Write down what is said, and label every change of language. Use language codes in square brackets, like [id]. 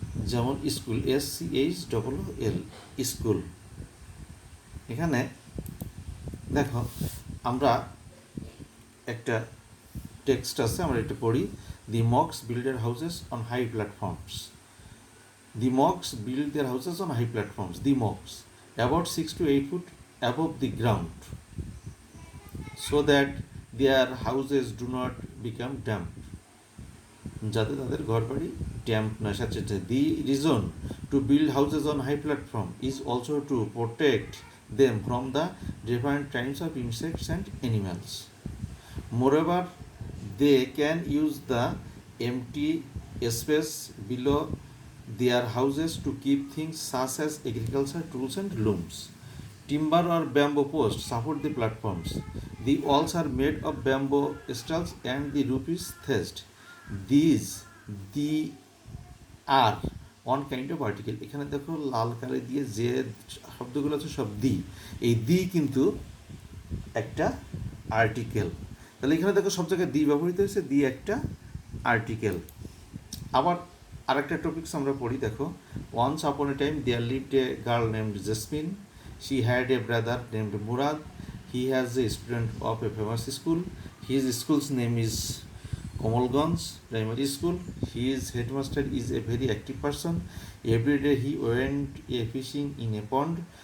[bn] যেমন school, SCHOOL, school. এখানে দেখো আমরা একটা টেক্সট আছে, আমরা এটা পড়ি। [en] The Mogs build their houses on high platforms. The Mogs build their houses on high platforms. The Mogs about 6 to 8 foot above the ground so that their houses do not become damp, [bn] যাতে তাদের ঘর বাড়ি damp না সাথে। [en] The reason to build houses on high platform is also to protect them from the different kinds of insects and animals. Moreover, they can use the empty space below their houses to keep things such as agriculture tools and looms. Timber or bamboo posts support the platforms. The walls are made of bamboo stalks and the roof is thatched. The are one kind of article. [bn] এখানে দেখো লাল কালি দিয়ে যে শব্দগুলো আছে সব দি, এই দি কিন্তু একটা আর্টিকেল। তাহলে এখানে দেখো সব জায়গায় দি ব্যবহৃত হয়েছে, দি একটা আর্টিকেল। আবার আরেকটা টপিকস আমরা পড়ি, দেখো। [en] Once upon a time there lived a girl named Jasmine. She had a brother named Murad. He has a student of a famous school. His school's name is Komalganj Primary School. His headmaster is a very active person. Every day he went fishing in a pond.